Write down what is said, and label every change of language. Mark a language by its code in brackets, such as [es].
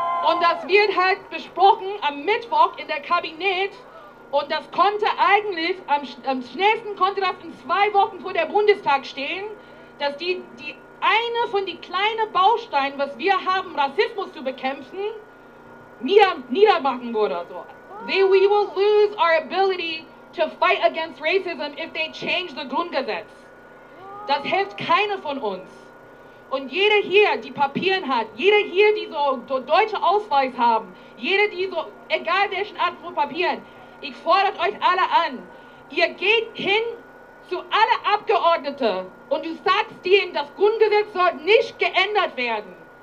[de] Und das wird halt besprochen am Mittwoch in der Kabinett. Und das konnte eigentlich, am schnellsten konnte das in 2 Wochen vor der Bundestag stehen, dass die eine von den kleinen Bausteinen, was wir haben, Rassismus zu bekämpfen, niedermachen würde. So. [en] We will lose our ability to fight against racism if they change the Grundgesetz. [de] Das hilft keiner von uns. Und jeder hier, die Papieren hat, jeder hier, die so deutsche Ausweis haben, jeder, die so, egal welchen Art von Papieren, ich fordere euch alle an, ihr geht hin zu alle Abgeordneten und du sagst ihnen, das Grundgesetz soll nicht geändert werden.